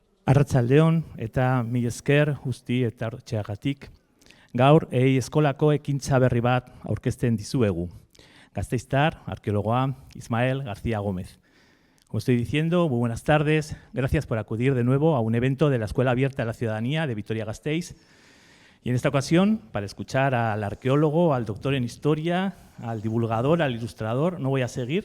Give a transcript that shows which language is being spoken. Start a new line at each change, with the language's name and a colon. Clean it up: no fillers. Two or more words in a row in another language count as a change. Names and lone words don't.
Basque: Arratsaldeon eta mil esker guzti eta hortxeagatik. Gaur, eskolako ekintza berri bat aurkezten dizuegu. Gasteiztar, arqueólogoa, Ismael García Gómez.
Spanish: Como estoy diciendo, muy buenas tardes. Gracias por acudir de nuevo a un evento de la Escuela Abierta a la Ciudadanía de Vitoria-Gasteiz. Y en esta ocasión, para escuchar al arqueólogo, al doctor en historia, al divulgador, al ilustrador, no voy a seguir.